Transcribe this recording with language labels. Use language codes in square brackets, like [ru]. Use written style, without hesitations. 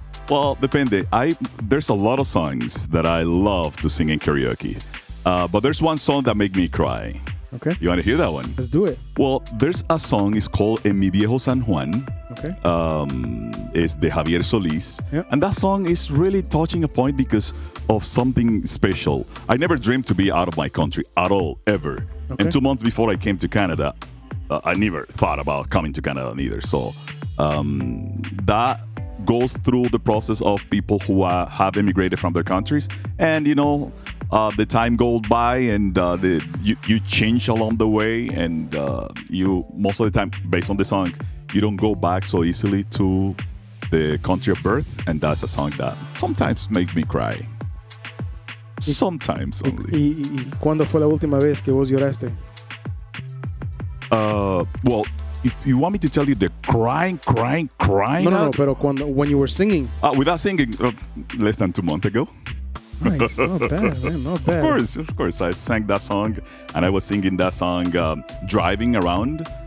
[en] Well, [es] depende. [en] There's a lot of songs that I love to sing in karaoke. But there's one song that make me cry. Okay. You want to hear that one? Let's do it. Well, there's a song, it's called En Mi Viejo San Juan. Okay. It's [es] de [en] Javier Solís. Yep. And that song is really touching a point because of something special. I never dreamed to be out of my country at all, ever. Okay. And 2 months before I came to Canada, I never thought about coming to Canada either. So that goes through the process of people who have immigrated from their countries. And, the time goes by and you change along the way. And you, most of the time, based on the song, you don't go back so easily to the country of birth. And that's a song that sometimes makes me cry. Sometimes only. [es] ¿Y cuándo fue la última vez que vos lloraste? [en] Well, if you want me to tell you the crying. No, [es] pero [en] when you were singing. Without singing, less than 2 months ago. Nice, not bad, man, not bad. Of course, I sang that song, and I was singing that song driving around.